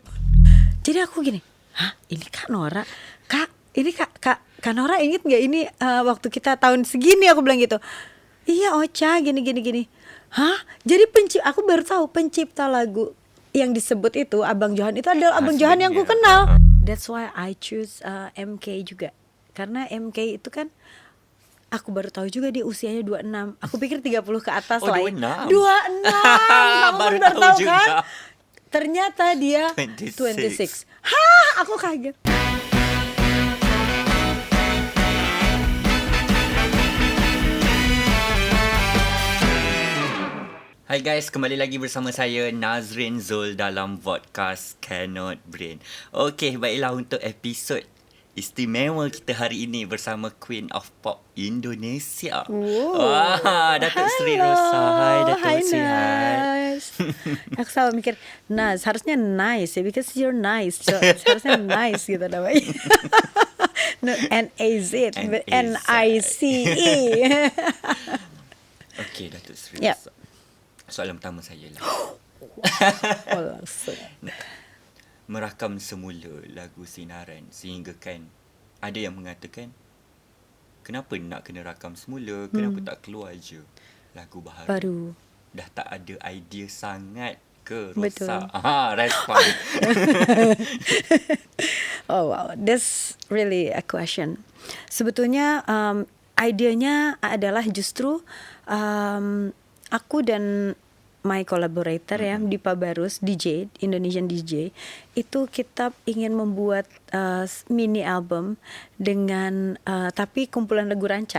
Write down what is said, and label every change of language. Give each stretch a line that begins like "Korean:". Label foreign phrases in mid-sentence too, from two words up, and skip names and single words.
Indonesian: Jadi aku gini, hah, ini Kak Nora, ini Kak Nora inget nggak ini waktu kita tahun segini, aku bilang gitu. Iya Ocha, gini. Hah? Jadi aku baru tahu pencipta lagu yang disebut itu Abang Johan itu adalah Abang Johan yang ku kenal.
English: That's why I choose MK juga.
Indonesian: Karena MK itu kan aku baru tahu juga dia usianya 26. Aku pikir 30 ke atas lah. 26. 26. Kamu Baru baru tahu tahu juga. kan? Ternyata dia 26. Hah, aku kaget.
Malay: Hai guys, kembali lagi bersama saya Nazrin Zul dalam podcast Cannot Brain. Okey, baiklah untuk episod istimewa kita hari ini bersama Queen of Pop Indonesia. Wah, Datuk Sri Rosa. Hai Datuk Sri. Hai.
Indonesian: Aku selalu mikir, Naz, harusnya nice ya,
English: because you're nice. So,
Indonesian: harusnya nice gitu namanya.
English: No, N-A-Z, N-I-C-E.
Malay: Okey, Datuk Sri Yep. Rosa. Soalan pertama saya lah. Langsung. Merakam semula lagu Sinaran sehingga kan ada yang mengatakan kenapa nak kena rakam semula, kenapa tak keluar je lagu baru. Dah tak ada idea sangat ke rosak? Respon.
English: Oh wow, that's really a question.
Indonesian: Sebetulnya idenya adalah justru aku dan
English: my collaborator
Indonesian: ya, Dipa Barus, DJ,
English: Indonesian DJ,
Indonesian: itu kita ingin membuat mini album dengan tapi kumpulan lagu rancak.